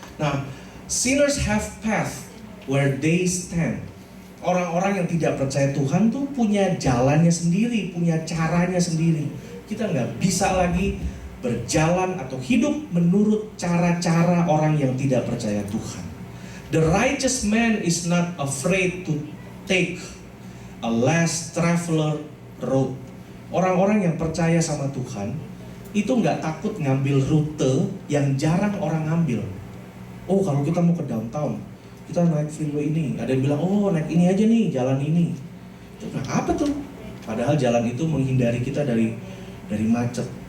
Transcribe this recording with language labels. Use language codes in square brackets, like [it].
[en] Nah, sinners have path where they stand. [id] Orang-orang yang tidak percaya Tuhan tuh punya jalannya sendiri, punya caranya sendiri. Kita nggak bisa lagi berjalan atau hidup menurut cara-cara orang yang tidak percaya Tuhan. [en] The righteous man is not afraid to take a less traveler road. [id] Orang-orang yang percaya sama Tuhan itu nggak takut ngambil rute yang jarang orang ngambil. Oh, kalau kita mau ke downtown, kita naik freeway ini. Ada yang bilang, oh naik ini aja nih, jalan ini. Nah, apa tuh? Padahal jalan itu menghindari kita dari macet.